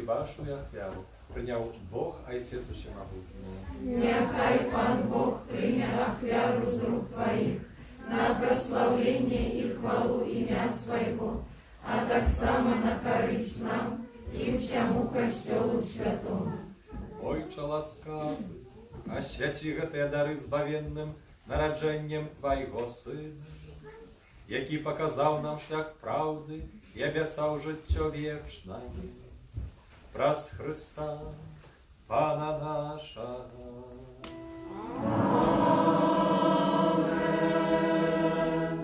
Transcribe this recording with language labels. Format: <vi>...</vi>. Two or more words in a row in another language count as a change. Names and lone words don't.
<uk>нашу ахвяру прийняв Бог, Отець Усемогутній. Нехай Пан Бог прийме ахвяру з рук Твоїх на прославлення і хвалу ім'я Своєго, а так само на користь нам і всьому Костьолу Святому. Ойче ласкавий,</uk> <be>освяти гэтыя дары збавенным нараджэннем Твайго Сына,</be> <uk>які показав нам шлях правди і обіцяв життя вічне. Праз Христа, Пана нашого. Амінь.</uk>